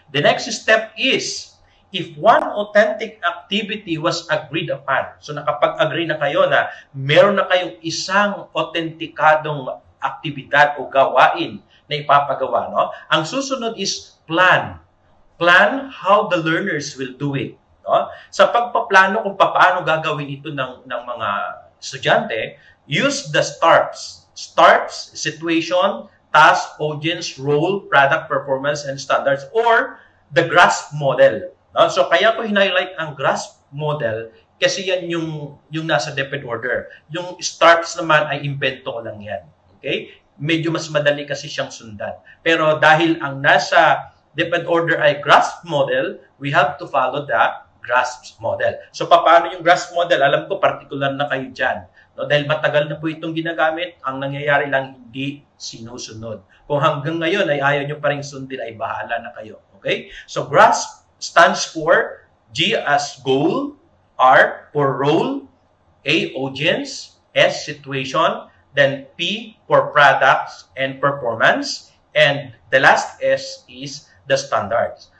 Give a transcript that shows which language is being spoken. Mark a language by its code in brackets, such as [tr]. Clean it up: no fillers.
[en] The next step is, if one authentic activity was agreed upon, [tl] so nakapag-agree na kayo na meron na kayong isang authentikadong aktibidad o gawain na ipapagawa, no? Ang susunod is plan. [en] Plan how the learners will do it. No? [tl] Sa pagpaplano kung paano gagawin ito ng mga estudyante, [en] use the STARPs. STARPs, situation, task, audience, role, product, performance, and standards, or the GRASP model. [tl] No? So, kaya ko hinighlight ang GRASP model kasi yan yung nasa DepEd order. Yung STARPs naman ay invento ko lang yan. Okay? Medyo mas madali kasi siyang sundan. Pero dahil ang nasa DepEd order ay GRASP model, [en] we have to follow the GRASP model. [tl] So, paano yung GRASP model? Alam ko, particular na kayo dyan. No, dahil matagal na po itong ginagamit, ang nangyayari lang hindi sinusunod. Kung hanggang ngayon ay ayaw nyo pa rin sundin, ay bahala na kayo. Okay? [en] So, GRASP stands for G as goal, R for role, A, audience, S, situation, then P for products and performance, and the last S is the standards.